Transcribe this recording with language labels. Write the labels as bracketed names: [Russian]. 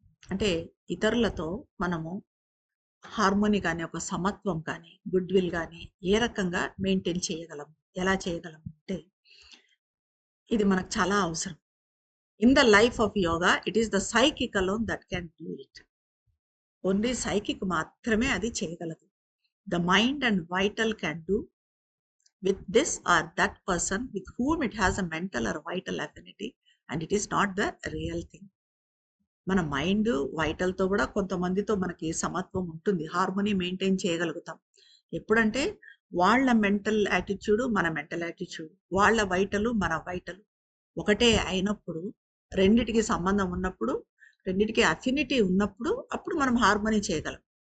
[Telugu] అంటే ఇతరులతో మనము హార్మోనీ కానీ, ఒక సమత్వం కానీ, గుడ్ విల్ కానీ ఏ రకంగా మెయింటైన్ చేయగలము, ఎలా చేయగలము అంటే ఇది మనకు చాలా అవసరం. [English] In the life of yoga it is the psychic alone that can do it. [Telugu] Only psychic మాత్రమే అది చేయగలదు. [English] The mind and vital can do with this or that person with whom it has a mental or vital affinity, and it is not the real thing. [Telugu] మన mind వైటల్తో కూడా కొంతమందితో మనకి సమత్వం ఉంటుంది, harmony maintain చేయగలుగుతాం. ఎప్పుడంటే వాళ్ళ మెంటల్ యాటిట్యూడ్ మన మెంటల్ యాటిట్యూడ్, వాళ్ళ వైటలు మన వైటలు ఒకటే అయినప్పుడు, రెండిటికి సంబంధం ఉన్నప్పుడు, రెండిటికి అఫినిటీ ఉన్నప్పుడు అప్పుడు మనం హార్మోనీ చేయగలం.